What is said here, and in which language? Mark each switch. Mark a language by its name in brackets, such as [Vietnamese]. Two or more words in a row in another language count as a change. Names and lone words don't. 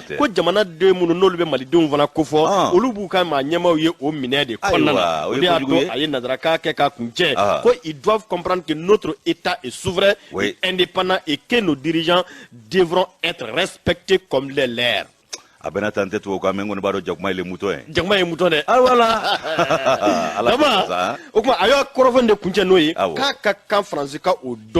[Bambara] jamanaden minnu n'olu bɛ malidenw fana kofɔ, Ah. olu b'u ka maa ɲɛmaaw ye o minɛ de kɔnɔna na. Ayiwa, o ye O de y'a kojugu ye. to a ye nazarakan kɛ k'a kun cɛ. Ah. [French] Ko ils doivent comprendre que notre État est souverain Oui. et indépendant et que nos dirigeants devront être respectés comme les leurs. [Bambara] A bɛna tan tɛ tubabu kan, mais n kɔni b'a dɔn jakuma ye [French] le mouton [Bambara] ye. Jakuma ye mouton dɛ. Ah, voilà. Ala Daba, k'a sa. o tuma, a y'a kɔrɔfɔ de kuncɛ n'o ye, Awɔ. k'a ka kan faransi ka o